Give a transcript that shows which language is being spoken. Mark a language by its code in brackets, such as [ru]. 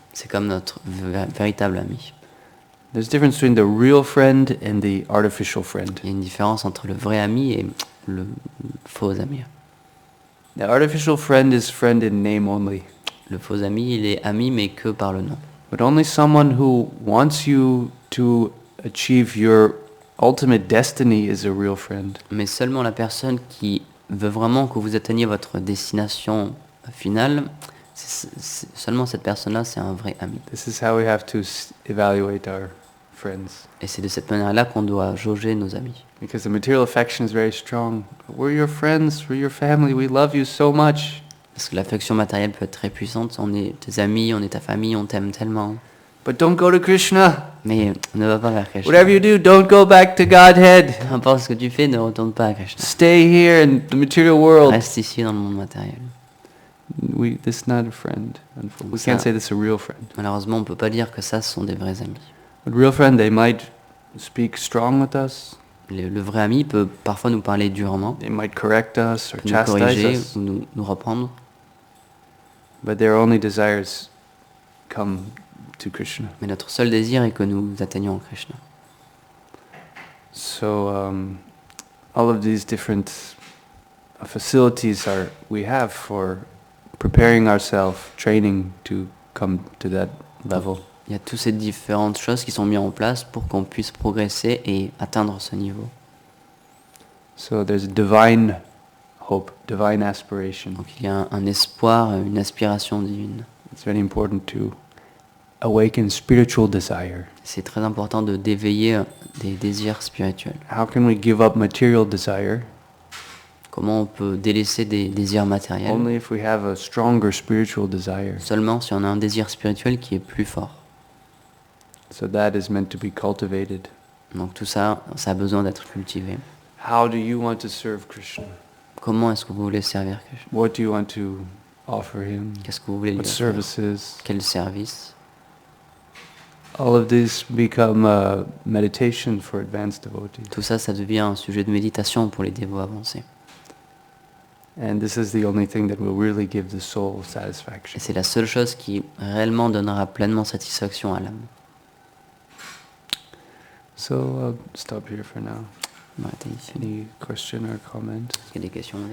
[fr] C'est comme notre véritable ami. [en] There's a difference between the real friend and the artificial friend. [fr] Il y a une différence entre le vrai ami et le faux ami. [en] The artificial friend is friend in name only. [fr] Le faux ami, il est ami mais que par le nom. [en] But only someone who wants you to achieve your ultimate destiny is a real friend. [fr] Mais seulement la personne qui veut vraiment que vous atteigniez votre destination finale, seulement cette personne-là, c'est un vrai ami. [en] This is how we have to evaluate our friends. [fr] Et c'est de cette manière-là qu'on doit jauger nos amis. [en] Because the material affection is very strong. We're your friends, we're your family, we love you so much. [fr] Parce que l'affection matérielle peut être très puissante. On est tes amis, on est ta famille, on t'aime tellement. [en] But don't go to Krishna. [fr] Mais ne va pas vers Krishna. [en] Whatever you do, don't go back to Godhead. [fr] Peu importe ce que tu fais, ne retourne pas à Krishna. [en] Stay here in the material world. [fr] Reste ici dans le monde matériel. [en] This is not a friend. We [fr] Ça- [en] can't say this is a real friend. [fr] Malheureusement, on ne peut pas dire que ça, ce sont des vrais amis. [en] But real friend, they might speak strong with us. [fr] Le vrai ami peut parfois nous parler durement, [en] They might correct us or [fr] nous [en] chastise [fr] corriger [en] us. [fr] ou nous reprendre. [en] But their only desires come to Krishna. [fr] Mais notre seul désir est que nous atteignions Krishna. [en] So all of these different facilities we have for preparing ourselves, training to come to that level. [fr] Il y a toutes ces différentes choses qui sont mises en place pour qu'on puisse progresser et atteindre ce niveau. [en] So there's a divine hope, divine aspiration. [fr] Donc il y a un espoir, une aspiration divine. [en] It's very important to awaken spiritual desire. [fr] C'est très important d'éveiller des désirs spirituels. [en] How can we give up material desire? [fr] Comment on peut délaisser des désirs matériels? [en] Only if we have a stronger spiritual desire. [fr] Seulement si on a un désir spirituel qui est plus fort. [en] So that is meant to be cultivated. [fr] Donc tout ça, ça a besoin d'être cultivé. [en] How do you want to serve Krishna? [fr] Comment est-ce que vous voulez servir Krishna? [en] What do you want to offer him? [fr] Qu'est-ce que vous voulez lui [en] What [fr] offrir? [en] services? [fr] Quel service? [en] All of these become a meditation for advanced devotees. [fr] Tout ça, ça devient un sujet de méditation pour les dévots avancés. [en] And this is the only thing that will really give the soul [fr] Et [en] satisfaction. [fr] c'est la seule chose qui réellement donnera pleinement satisfaction à l'âme. [en] So I'll stop here for now. [fr] On va arrêter ici. [en] Any question or comment [fr] Est-ce qu'il y a des questions, des